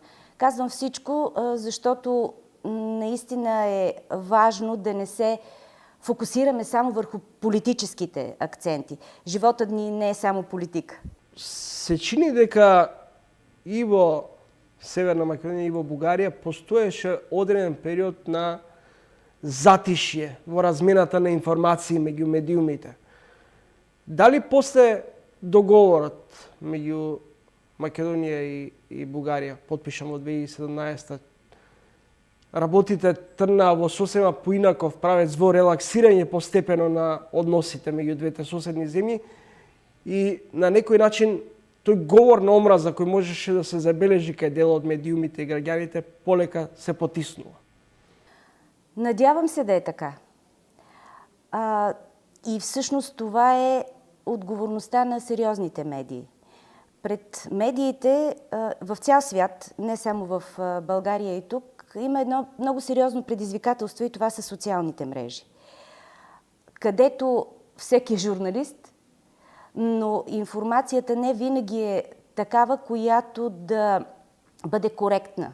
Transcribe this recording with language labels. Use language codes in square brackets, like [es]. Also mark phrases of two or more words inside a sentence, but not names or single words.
[bg] Казвам всичко, защото наистина е важно да не се фокусираме само върху политическите акценти. Животът ни не е само политика. [mk] Се чини дека и во Северна Македонија и во Бугарија постоеше одреден период на затишје во размената на информации меѓу медиумите. Дали после договорот меѓу Македонија и Бугарија, подпишан во 2017, работите трнаа во сосема поинаков правец во релаксирање постепено на односите меѓу двете соседни земји и на некој начин тој говор на омраза кој можеше да се забележи кај дел од медиумите и граѓаните полека се потиснува? [bg] Надявам се да е така. И всъщност това е отговорността на сериозните медии. Пред медиите в цял свят, не само в България и тук, има едно много сериозно предизвикателство и това са социалните мрежи, където всеки е журналист, но информацията не винаги е такава, която да бъде коректна.